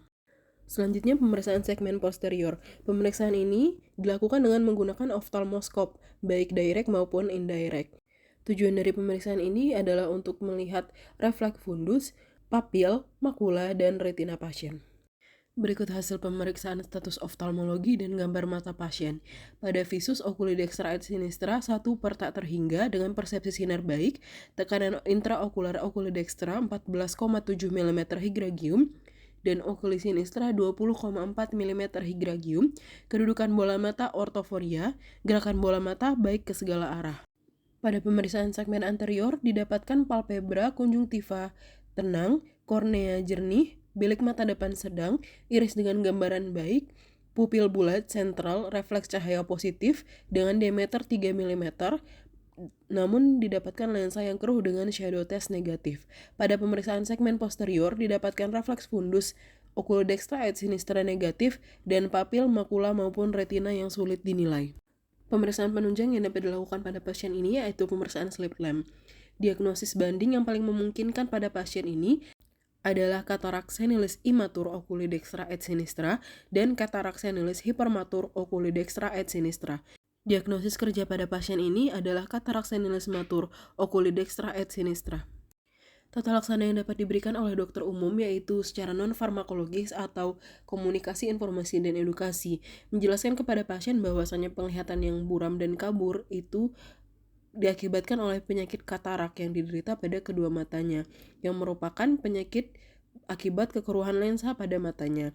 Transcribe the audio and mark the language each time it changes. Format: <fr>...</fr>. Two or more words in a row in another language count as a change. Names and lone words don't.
<id>Selanjutnya pemeriksaan segmen posterior. Pemeriksaan ini dilakukan dengan menggunakan oftalmoskop, baik direct maupun indirect. Tujuan dari pemeriksaan ini adalah untuk melihat refleks fundus, papil, makula, dan retina pasien. Berikut hasil pemeriksaan status oftalmologi dan gambar mata pasien. Pada visus</id> <la>oculodextra et sinistra</la> <id>1 per tak terhingga dengan persepsi sinar baik, tekanan intraokular oculodextra 14,7 mm higragium, dan</id> <la>okuli sinistra</la> <id>20,4 mm higragium, kedudukan bola mata ortoforia, gerakan bola mata baik ke segala arah. Pada pemeriksaan segmen anterior didapatkan palpebra konjungtiva tenang, kornea jernih, bilik mata depan sedang, iris dengan gambaran baik, pupil bulat sentral, refleks cahaya positif dengan diameter 3 mm, namun didapatkan lensa yang keruh dengan</id> <en>shadow test</en> <id>negatif. Pada pemeriksaan segmen posterior didapatkan refleks fundus</id> <la>oculodextra et sinistra</la> <id>negatif dan papil, makula maupun retina yang sulit dinilai. Pemeriksaan penunjang yang dapat dilakukan pada pasien ini yaitu pemeriksaan</id> <en>slit lamp.</en> <id>Diagnosis banding yang paling memungkinkan pada pasien ini adalah katarak senilis imatur</id> <la>oculodextra et sinistra</la> <id>dan katarak senilis hypermatur</id> <la>oculodextra et sinistra.</la> <id>Diagnosis kerja pada pasien ini adalah katarak senilis matur</id> <la>oculodextra et sinistra.</la> <id>Tata laksana yang dapat diberikan oleh dokter umum yaitu secara non-farmakologis atau komunikasi, informasi, dan edukasi. Menjelaskan kepada pasien bahwasannya penglihatan yang buram dan kabur itu diakibatkan oleh penyakit katarak yang diderita pada kedua matanya, yang merupakan penyakit akibat kekeruhan lensa pada matanya.</id>